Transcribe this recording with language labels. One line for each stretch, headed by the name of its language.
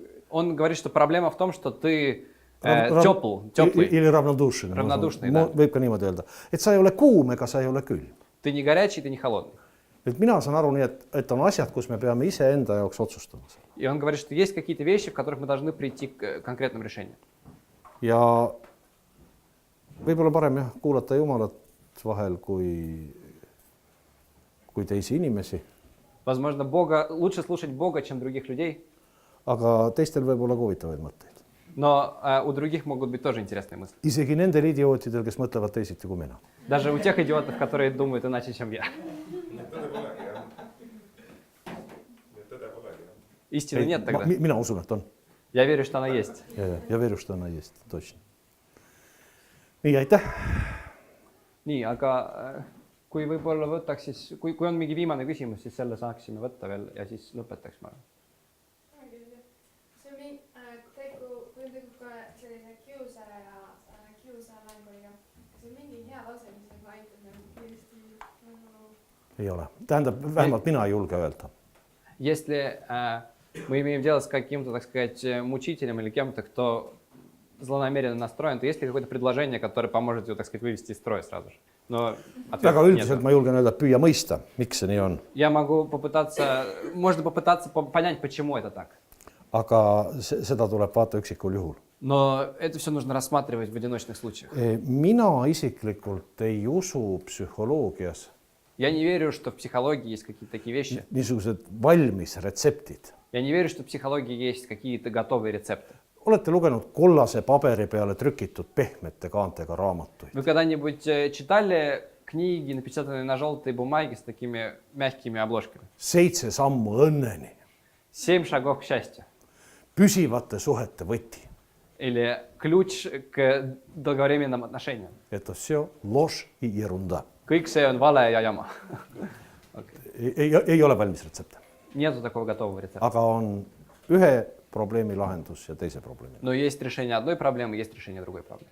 Russian: Он говорит, что проблема в том, что ты теплый, Или ravnodушный. Ravnodушный, да.
Estonian: Võib ka niimoodi öelda. Et sa ei ole kuum ega sa ei ole külm.
Russian: ты не горячий, ты не холодный.
Estonian: Et mina saan aru nii, et on asjad, kus me peame ise enda jaoks otsustama.
Russian: И он говорит, что есть какие-то вещи, в которых мы должны прийти к конкретным решениям.
Estonian: Ja võib-olla parem jah, kuulata Jumalat vahel kui teisi inimesi.
Russian: Возможно, лучше слушать Бога, чем других людей,
Estonian: Aga teistel võib olla huvitavaid mõtteid.
Russian: но у других могут быть тоже интересные мысли.
Estonian: Isegi nendel idiootidel, kes mõtlevad teisiti kui mina.
Russian: Даже у тех идиотов, которые думают иначе, чем я.
Estonian: Tõde polegi, jah. Tõde polegi, jah.
Russian: Истины нет тогда.
Estonian: Mina usun, et on.
Russian: Я верю, что она есть. Ja veru, что она есть. Точно.
Estonian: Nii, aitäh. Nii, aga kui võib-olla võtaks siis, kui on mingi viimane küsimus, siis selle saaksime võtta veel ja siis lõpetaks ma. see on mingi, kui on tegu ka selline kiusaja ja kiusalanguga, kas on mingi hea lause, mis nagu aitab nagu kiiresti nagu... Ei ole. Tähendab, vähemalt mina ei julge öelda.
Russian: Если мы имеем дело с каким-то, так сказать, мучителем или кем-то, кто злонамеренно настроен, то есть ли какое-то предложение, которое поможет его, так сказать, вывести из строя сразу же? Но
Estonian: Väga üldiselt ma julgen öelda, püüa mõista, miks see nii on.
Russian: Я могу можно попытаться понять, почему это так.
Estonian: Aga seda tuleb vaata üksikul juhul.
Russian: Но это все нужно рассматривать в одиночных случаях.
Estonian: Mina isiklikult ei usu psühholoogias
Russian: Я не верю, что в психологии есть какие-то такие вещи.
Estonian: niisugused valmis retseptid.
Russian: Я не верю, что в психологии есть какие-то готовые рецепты.
Estonian: Olete lugenud kollase paberi peale trükitud pehmete kaantega raamatuid?
Russian: Вы когда-нибудь читали книги, напечатанные на желтой бумаге с такими мягкими обложками?
Estonian: 7 sammu õnneni.
Russian: 7 шагов к счастью.
Estonian: püsivate suhete võti.
Russian: Или ключ к долговременным отношениям. Это все ложь и ерунда.
Estonian: Kõik see on vale ja jama. Ei ole valmis retsepte.
Russian: Нету такого готового рецепта.
Estonian: Aga on ühe probleemi lahendus ja teise probleemi.
Russian: Но есть решение одной проблемы, есть решение другой проблемы.